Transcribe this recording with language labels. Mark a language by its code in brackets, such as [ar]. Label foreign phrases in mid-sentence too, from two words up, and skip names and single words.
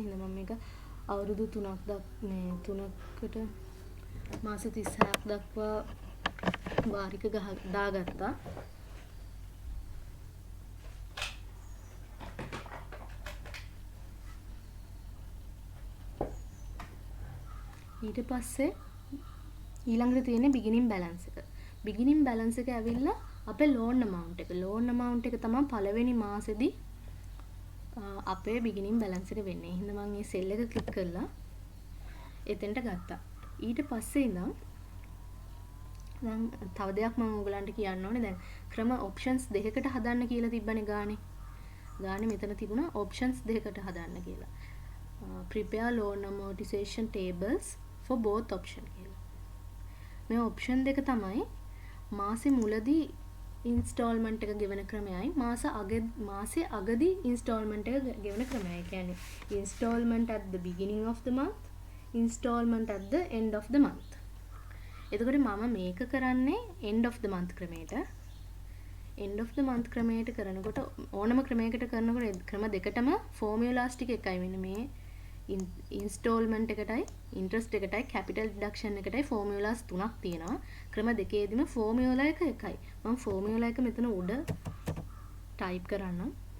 [si] හින්දා මම මේක අවුරුදු 3කට මාස 36ක් දක්වා වාරික දාගත්තා. ඊට පස්සේ ඊළඟට තියෙන්නේ [en] beginning balance [si] එක. [en] beginning balance [si] එක ඇවිල්ලා අපේ [en] loan amount [si] එක. [en] loan amount [si] එක තමයි පළවෙනි මාසෙදී අපේ [en] beginning balance [si] එක වෙන්නේ. එහෙනම් මම මේ cell එක click කරලා එතෙන්ට ගත්තා. ඊට පස්සේ ඉඳන් දැන් තව දෙයක් මම ඔයගලන්ට කියන්න ඕනේ. දැන් ක්‍රම options දෙකකට හදන්න කියලා තිබ්බනේ ගානේ. ගානේ මෙතන තිබුණා options දෙකකට හදන්න කියලා. [en] Prepare loan amortization tables for both option කියලා. [si] මේ option දෙක තමයි මාසෙ මුලදී installment එක ගෙවන ක්‍රමයයි මාසේ අගදී installment එක ගෙවන ක්‍රමයයි. කියන්නේ [en] installment at the beginning of the month, installment at the end of the month. [si] එතකොට මම මේක කරන්නේ [en] end of the month [si] ක්‍රමයට. [en] end of the month [si] ක්‍රමයට කරනකොට ඕනම ක්‍රමයකට කරනකොට ක්‍රම දෙකටම formulas ටික එකයි. මෙන්න මේ installment එකටයි interest එකටයි [en] capital deduction [si] එකටයි formulas තුනක් තියෙනවා. ක්‍රම දෙකේදීම formula එක එකයි. මම formula එක මෙතන උඩ type කරන්නම්.